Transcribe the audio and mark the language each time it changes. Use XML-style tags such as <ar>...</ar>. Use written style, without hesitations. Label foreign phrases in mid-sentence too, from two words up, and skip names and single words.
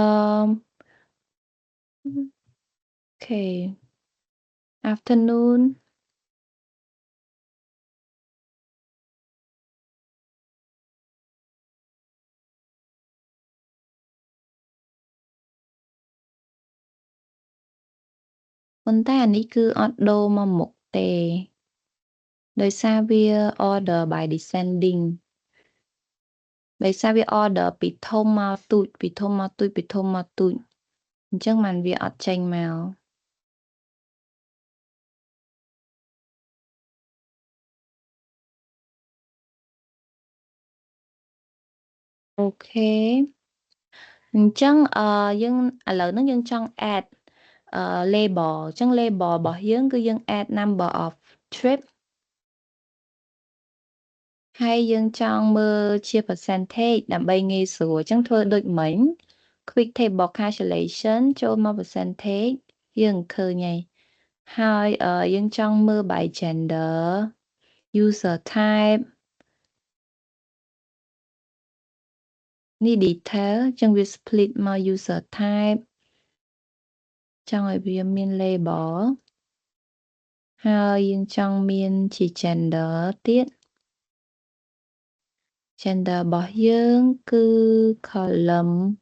<km>អូខេ afternoon ប៉ុន្តែអានេះគឺអត់ដូ រមកមុខទេដោយសារវា</km> <en>order by descending</en> <km>ដោយសារវា order ពីធំមកទូចពីធំមកទូចពីធំមកទូចអញ្ចឹងបានវាអត់ចេញមក អូខេអញ្ចឹងយើងឥឡូវហ្នឹងយើងចង់</km> <en>add label</en> <km>អញ្ចឹង label របស់យើងគឺយើង</km> <en>add number of trip</en> <km>ហើយយើងចង់មើលជា percentage ដើម្បីងាយស្រួលអញ្ចឹងធ្វើដូចមិញ</km> <en>quick table calculation</en> <km>ចូលមក percentage យើងឃើញហើយយើងចង់មើល</km> <en>by gender user type</en> <km>នេះ detail អញ្ចឹងវា split មក</km> <en>user type</en> <km>ចង់ឲ្យវាមាន label ហើយយើងចង់មានជា gender ទៀត gender របស់យើងគឺ column</km>